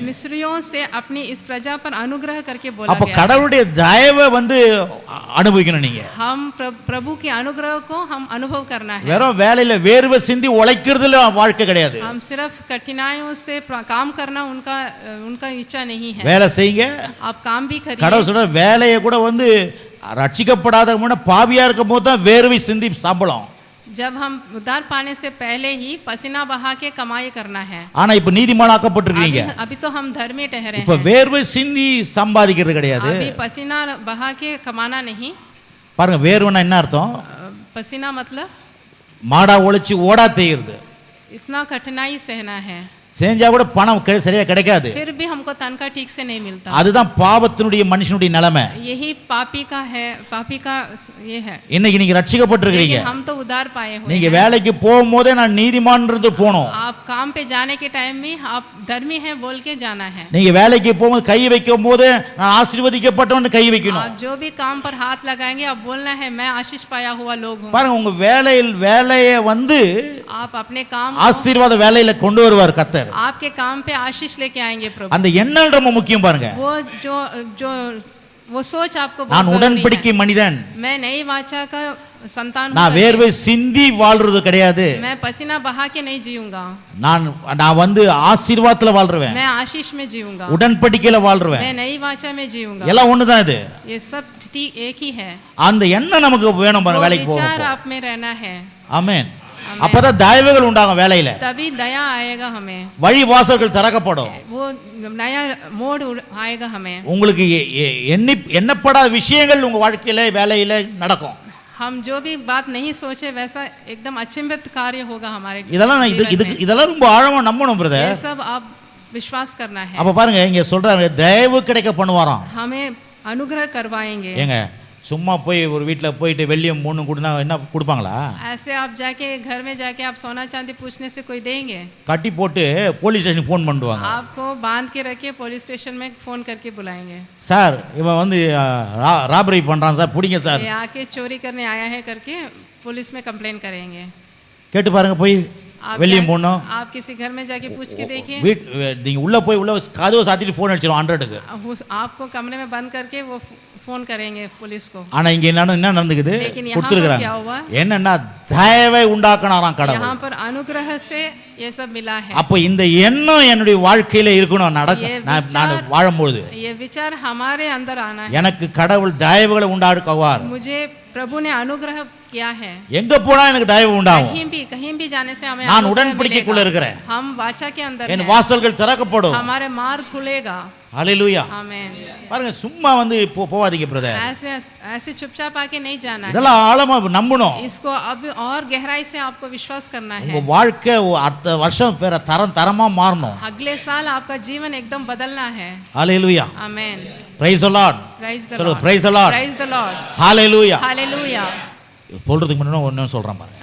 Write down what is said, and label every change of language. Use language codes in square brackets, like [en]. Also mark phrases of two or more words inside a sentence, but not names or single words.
[hi] मिस्रियों से अपनी इस प्रजा पर अनुग्रह करके बोला [ta] அப்ப [hi] गया है। [ta] கடவுளுடைய தயவை வந்து அனுபவிக்கணும் நீங்க. [hi] हम प्रभु के अनुग्रह को हम अनुभव करना है। [ta] வெறும் வேலையில வேர்வை சிந்தி உழைக்கிறதுல வாழ்க்கை கிடையாது. [hi] हम सिर्फ कठिनाइयों से काम करना उनका इच्छा नहीं है। [ta] வேலை செய்யுங்க, [hi] आप काम भी करिए। [ta] கடவுள் சொல்ற வேலையை கூட வந்து ரட்சிக்கப்படாத பாவியா இருக்கும் போது தான் வேர்வை சிந்தி சம்பளம். [hi] जब हम उद्धार पाने से पहले ही पसीना बहा के कमाई करना है। [ta] ஆனா இப்ப நீதிமானாக்கப்பட்டிருக்கீங்க, [hi] अभी तो हम धर्मी ठहरे [ta] இப்ப [hi] हैं। [ta] வேர்வை சிந்தி சம்பாதிக்கிறது கிடையாது. [hi] अभी पसीना बहा के कमाना नहीं। [ta] பாருங்க, வேர்வைனா என்ன அர்த்தம்? [hi] पसीना मतलब [ta] மாடா ஒளிச்சு ஓடா தேய்கிறது. [hi] इतना कठिनाई सहना है। [ta] செஞ்சா கூட பணம் சரியா கிடைக்காது. [hi] फिर भी हमको तनख्वाह ठीक से नहीं मिलता. [ta] அதுதான் பாவத்தினுடைய மனுஷனுடைய நிலைமை. [hi] यही पापी का है, पापी का ये है. [ta] இன்னைக்கு நீங்க ரட்சிக்கப்பட்டிருக்கீங்க. [hi] हम तो उद्धार पाए हुए हैं. [ta] நீங்க வேலைக்கு போகும்போதே நான் நீதிமான்றது போணும். [hi] आप काम पे जाने के टाइम में आप धर्मी हैं बोल के जाना है. [ta] நீங்க வேலைக்கு போகும்போது கை வைக்கும்போது நான் ஆசீர்வதிக்கப்பட்டவன்னு கை வைக்கணும். [hi] आप जो भी काम पर हाथ लगाएंगे आप बोलना है मैं आशीष पाया हुआ लोग हूं. [ta] பாருங்க உங்க வேலையை வந்து [hi] आप अपने काम [ta] ஆசீர்வாத வேலையில கொண்டு வருவார் கர்த்தர். [hi] आपके काम पे आशीष लेके आएंगे प्रभु. [ta] அந்த எண்ணம் ரொம்ப முக்கியம் பாருங்க. [hi] वो जो वो सोच आपको बहुत [ta] நான் [hi] जरूरी [ta] உடன்படிக்கை மனிதன். [hi] मैं नई वाचा का संतान हूं. [ta] நான் வேர்வை சிந்தி வாழ்றது கிடையாது. [hi] मैं पसीना बहा के नहीं जीऊंगा. [ta] நான் வந்து ஆசீர்வாதத்துல வாழ்றேன். [hi] मैं आशीष में जीऊंगा. [ta] உடன்படிக்கையில வாழ்றேன். [hi] मैं नई वाचा में जीऊंगा. [ta] எல்லாம் ஒண்ணுதான் இது. [hi] ये सब एक ही है. [ta] அந்த எண்ணம் நமக்கு வேணும் பாருங்க வேலைக்கு போகும்போது. [hi] विचार आप में रहना है. [ta] ஆமென். அப்பதான் தயவுகள் உண்டாகும் வேலையில. [hi] तभी दया आएगा हमें. [ta] வழி வாசல்கள் திறக்கப்படும். [hi] वो नया मोड़ आएगा हमें. [ta] உங்களுக்கு எண்ணப்படாத விஷயங்கள் உங்க வாழ்க்கையில வேலையில நடக்கும். [hi] हम जो भी बात नहीं सोचे वैसा एकदम अचंभित कार्य होगा हमारे. [ta] இதெல்லாம் ரொம்ப ஆழமா நம்பணும் பிரதர். [hi] ये सब आप विश्वास करना है. [ta] அப்ப பாருங்க இங்க சொல்றாங்க தயவு கிடைக்க பண்ணுவாராம். [hi] हमें अनुग्रह करवाएंगे. [ta] ஏங்க சும்மா போய் ஒரு வீட்ல போயிட்டு வெள்ளியம் மூணு கொடுனா என்ன கொடுப்பாங்களா? [hi] ऐसे आप जाके घर में जाके आप सोना चांदी पूछने से कोई देंगे? [ta] கட்டி போட்டு போலீஸ் ஸ்டேஷனுக்கு ஃபோன் பண்ணுவாங்க. [hi] आपको बांध के रखे पुलिस स्टेशन में फोन करके बुलाएंगे. [ta] சார் இவன் வந்து ராபரி பண்றான் சார் புடிங்க சார். [hi] ये आके चोरी करने आया है करके पुलिस में कंप्लेन करेंगे. [ta] கேட்டு பாருங்க போய் வெள்ளியம் மூணு. [hi] आप किसी घर में जाके पूछ के देखिए. [ta] நீங்க உள்ள போய் உள்ள கதவு சாத்திட்டு ஃபோன் அடிச்சிரும் 100க்கு. [hi] आपको कमरे में बंद करके वो फोन करेंगे पुलिस को. [ta] ஆனா இங்க என்ன நடந்துக்குது? கொடுத்துருக்காங்க. என்னன்னா தயவை உண்டாக்குனாராம் கடவுள். [hi] यहाँ पर अनुग्रह से ये सब मिला है. [ta] அப்ப இந்த எண்ணம் என்னுடைய வாழ்க்கையில இருக்கணும் நான் வாழும்போது. [hi] ये विचार हमारे अंदर आना है. [ta] எனக்கு கடவுள் தயவுகளை உண்டாக்குவார். [hi] मुझे प्रभु ने अनुग्रह किया है. [ta] எங்க போனா எனக்கு தயவு உண்டாகும். [hi] कहीं भी जाने से हमें [ta] நான் உடன்படிக்கைக்குள்ள இருக்கிறேன். [hi] हम वाचा के अंदर [ta] என் வாசல்கள் திறக்கப்படும். [hi] हमारे मार्ग खुलेगा. हालेलुया. आमेन. [ta] பாருங்க சும்மா வந்து போவாதீங்க பிரதர். [hi] ऐसे चुपचाप आके नहीं जाना है. [ta] இதெல்லாம் ஆழமா நம்பணும். [hi] इसको अब और गहराई से आपको विश्वास करना है. [ta] உங்க வாழ்க்கை அடுத்த வருஷம் வேற தரமா மாறணும். [hi] अगले साल आपका जीवन एकदम बदलना है. हालेलुया. आमेन. [en] praise the lord. praise the [hi] चलो [en] lord. praise the lord. praise the lord. [hi] हालेलुया. हालेलुया. [ta] சொல்றதுக்கு முன்னாடி ஒன்னு சொல்றேன் பாருங்க.